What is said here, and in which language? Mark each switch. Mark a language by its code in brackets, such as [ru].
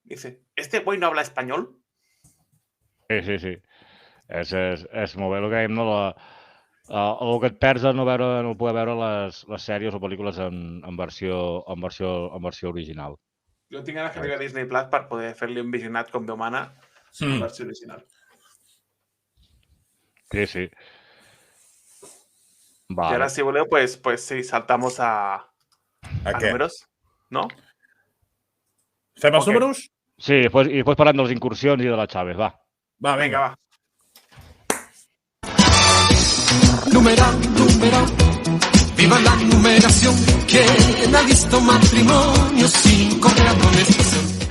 [es] Dice, ¿este güey no habla español? Sí. [ca] És molt bé el que dèiem, no? El que et perds de no poder veure les sèries o pel·lícules en versió original. Jo tinc ganes que arribi a Disney Plus per poder fer-li un visionat com Déu mana en versió original. Sí. [es] Vale. Y ahora, [ca] si voleu, [es] pues sí, saltamos a números, ¿no? [ca] Fem els números? Sí, i després parlem de les incursions i de la Chávez, va. Va, vinga. Va. [es] Numeral, viva la numeración. ¿Quién ha visto matrimonio sin correr amonestación?